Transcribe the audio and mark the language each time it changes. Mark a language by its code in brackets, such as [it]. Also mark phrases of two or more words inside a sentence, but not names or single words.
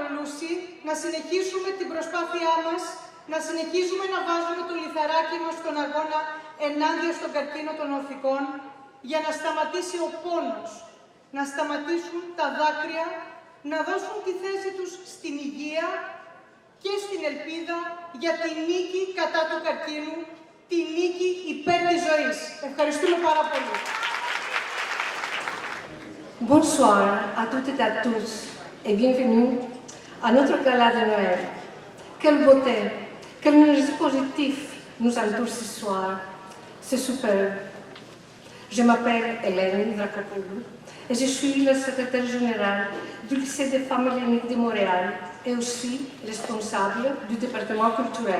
[el] Lucy, να συνεχίσουμε την προσπάθειά μας, να συνεχίζουμε να βάζουμε το λιθαράκι μας στον αγώνα ενάντια στον καρκίνο των οθικών, για να σταματήσει ο πόνος, να σταματήσουν τα δάκρυα, να δώσουν τη θέση τους στην υγεία και στην ελπίδα για τη νίκη κατά του καρκίνου, τη νίκη υπέρ της ζωής. Ευχαριστούμε πάρα πολύ. [fr] Bonsoir à toutes et à tous et bienvenue à notre gala de Noël. Quelle beauté, quelle énergie positive nous entoure ce soir. C'est superbe. Je m'appelle Hélène Dracopoulou et je suis la secrétaire générale du lycée des femmes helléniques de Montréal et aussi responsable du département culturel.